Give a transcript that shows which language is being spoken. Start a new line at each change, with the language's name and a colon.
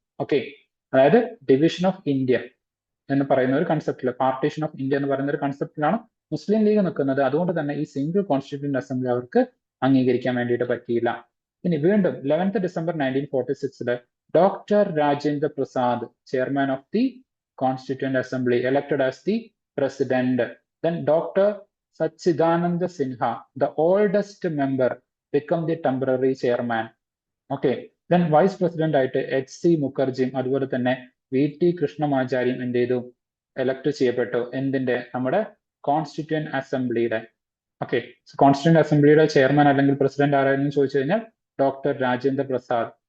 Malayalam: Okay, അതായത് division of India എന്ന് പറയുന്ന ഒരു കൺസെപ്റ്റില്, പാർട്ടീഷൻ ഓഫ് ഇന്ത്യ എന്ന് പറയുന്ന ഒരു കൺസെപ്റ്റിലാണ് മുസ്ലിം ലീഗ് നിൽക്കുന്നത്. അതുകൊണ്ട് തന്നെ ഈ സിംഗിൾ കോൺസ്റ്റിറ്റ്യൂന്റ് അസംബ്ലി അവർക്ക് അംഗീകരിക്കാൻ വേണ്ടിയിട്ട് പറ്റിയില്ല. ഇനി വീണ്ടും
English: 11th December 1946 doctor Rajendra Prasad, chairman of the Constituent Assembly, elected as the president. Then Dr. Sachidananda Sinha, the oldest member, become the temporary chairman. Okay,
Malayalam: then vice president ആയിട്ട് HC മുഖർജിയും അതുപോലെ തന്നെ VT കൃഷ്ണമാചാരിയും എന്ത് ചെയ്തു, എലക്ട് ചെയ്യപ്പെട്ടു. എന്തിന്റെ, നമ്മുടെ കോൺസ്റ്റിറ്റ്യൂന്റ് അസംബ്ലിയുടെ. ഓക്കെ, കോൺസ്റ്റിറ്റ്യൂന്റ് അസംബ്ലിയുടെ ചെയർമാൻ അല്ലെങ്കിൽ president ആരായിരുന്നു ചോദിച്ചു കഴിഞ്ഞാൽ ഡോക്ടർ രാജേന്ദ്ര പ്രസാദ്.